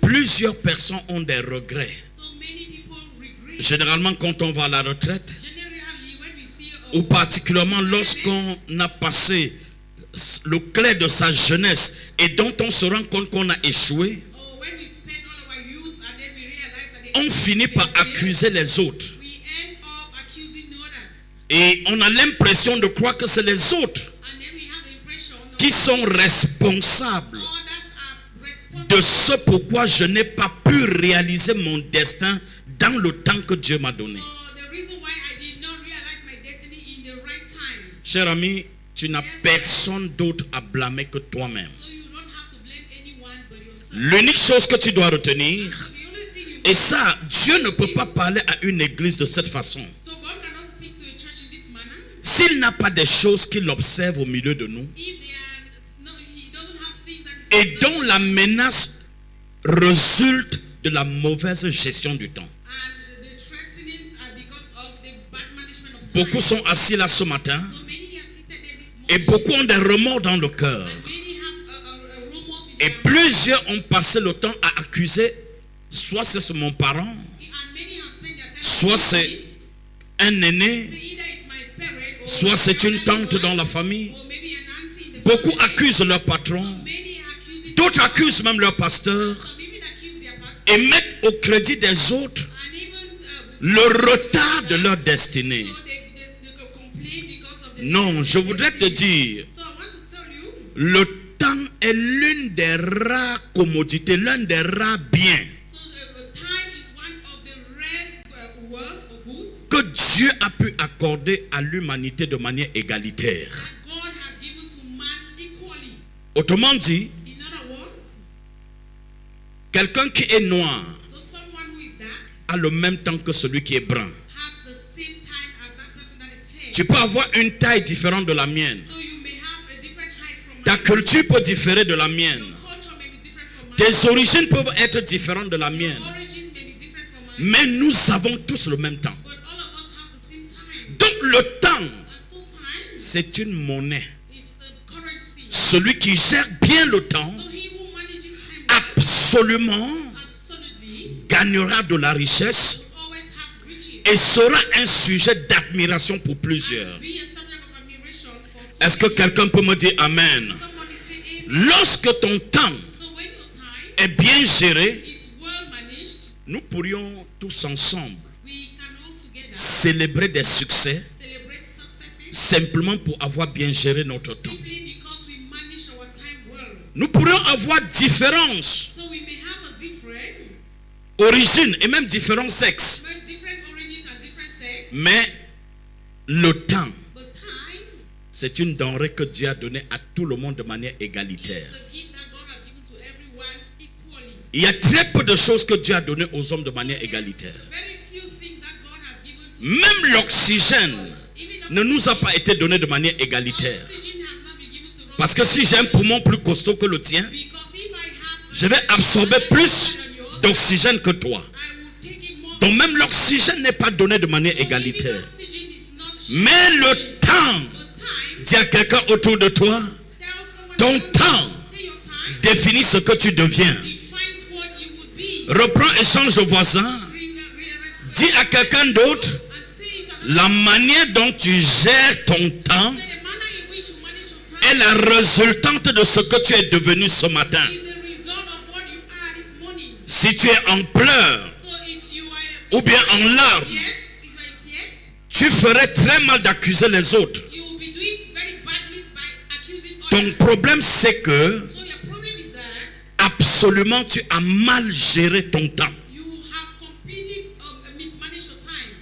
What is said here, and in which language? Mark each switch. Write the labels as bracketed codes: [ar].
[fr] plusieurs personnes ont des regrets. [en] so many people regret. [fr] Généralement, quand on va à la retraite, [en] Generally, when we see [fr] ou particulièrement lorsqu'on a passé le clé de sa jeunesse et dont on se rend compte qu'on a échoué, [en] or when we spend all of our youth and then we realize that [fr] on finit par accuser les autres. [en] we end up accusing others. [fr] Et on a l'impression de croire que c'est les autres [en] And then we have the impression that [fr] qui sont responsables [en] others are responsible [fr] de ce pourquoi je n'ai pas pu réaliser mon destin dans le temps que Dieu m'a donné. [en] for the reason why I did not realize my destiny in the right time. [fr] Cher ami, tu n'as personne d'autre à blâmer que toi-même. [en] So you don't have to blame anyone but yourself. [fr] L'unique chose que tu dois retenir, [en] So the only thing you [fr] et ça, Dieu ne peut pas parler à une église de cette façon, [en] so God cannot speak to a church in this manner [fr] s'il n'a pas des choses qu'il observe au milieu de nous [en] if they are no, He doesn't have things that [fr] et dont la menace résulte de la mauvaise gestion du temps. [en] and the threatenings are because of the bad management of time. [fr] Beaucoup sont assis là ce matin [en] So many are seated there this [fr] et [en] morning. [fr] beaucoup ont des remords dans le cœur. [en] Many have a rumors in [fr] Et [en] their [fr] plusieurs ont passé le temps à accuser, soit c'est mon parent, [en] and many have spent their time [fr] soit c'est un aîné, [en] either it's my parent or [fr] soit c'est une tante dans la famille. [en] or maybe an auntie in the [fr] Beaucoup [en] family. [fr] accusent leur patron, [en] Many are accusing [fr] d'autres accusent même leur pasteur [en] some even accuse their pastor [fr] et mettent au crédit des autres [en] and even [fr] le retard de leur destinée. [en] so they could complain because of the [fr] Non, je voudrais te dire, [en] So I want to tell you [fr] le temps est l'une des rares commodités, l'un des rares biens [en] so time is one of the rare wealth or goods [fr] que Dieu a pu accorder à l'humanité de manière égalitaire. [en] that God has given to man equally. [fr] Autrement dit, [en] In other words, [fr] quelqu'un qui est noir [en] so someone who is dark [fr] a le même temps que celui qui est brun. [en] has the same time as that person that is fair. [fr] Tu peux avoir une taille différente de la mienne. [en] So you may have a different height from [fr] Ta [en] mine. [fr] culture peut différer de la mienne. [en] Your culture may be different from mine. [fr] Tes origines peuvent être différentes de la mienne. [en] Your origins may be different from mine. [fr] Mais nous avons tous le même temps. [en] But all of us have the same time. [fr] Donc le temps, [en] And so time [fr] c'est une monnaie. [en] is a currency. [fr] Celui qui gère bien le temps, [en] So he who manages time well, [fr] absolument [en] absolutely [fr] gagnera de la richesse [en] will always have riches. [fr] et sera un sujet d'admiration pour plusieurs. [en] Be a subject of admiration for so [fr] Est-ce que [en] many. [fr] quelqu'un peut me dire Amen? [en] Somebody say amen. [fr] Lorsque ton temps [en] So when your time [fr] est bien géré, [en] is well managed, [fr] nous pourrions tous ensemble [en] we can all together [fr] célébrer des succès [en] celebrate successes [fr] simplement pour avoir bien géré notre temps. [en] simply because we manage our time well. [fr] Nous pourrions avoir différences, [en] So we may have a different, [fr] origines et même différents sexes, [en] different origins and different sex, [fr] mais le temps, [en] but time [fr] c'est une denrée que Dieu a donnée à tout le monde de manière égalitaire. [en] is a gift that God has given to everyone equally. [fr] Il y a très peu de choses que Dieu a données aux hommes de manière égalitaire. [en] Very few things that God has given to [fr] Même l'oxygène [en] even [fr] ne nous a pas été donné de manière égalitaire. [en] oxygen has not been given to us. [fr] Parce que si j'ai un poumon plus costaud que le tien, [en] Because if I have [fr] je vais absorber plus d'oxygène que toi. [en] I will take in more. [fr] Donc même l'oxygène n'est pas donné de manière [en] So even [fr] égalitaire. [en] oxygen is not [fr] Mais le temps, [en] the time. [fr] dis à quelqu'un autour de toi, [en] Tell someone [fr] ton [en] around you, [fr] temps [en] say your time [fr] définit ce que tu deviens. [en] defines what you would be. [fr] Reprends et change de voisin. Dis à quelqu'un d'autre, [en] And say it and [fr] la manière dont tu gères ton temps [en] say the manner in which you manage your time [fr] est la résultante de ce que tu es devenu ce matin. [en] is the result of what you are this morning. [fr] Si tu es en pleurs [en] So if you are [fr] ou bien en larmes, [en] yes, if you are yes, [fr] tu ferais très mal d'accuser les autres. [en] you will be doing very badly by accusing [fr] Ton [en] others. [fr] problème, c'est que [en] So your problem is that [fr] absolument tu as mal géré ton temps. [en] you have completely mismanaged your time.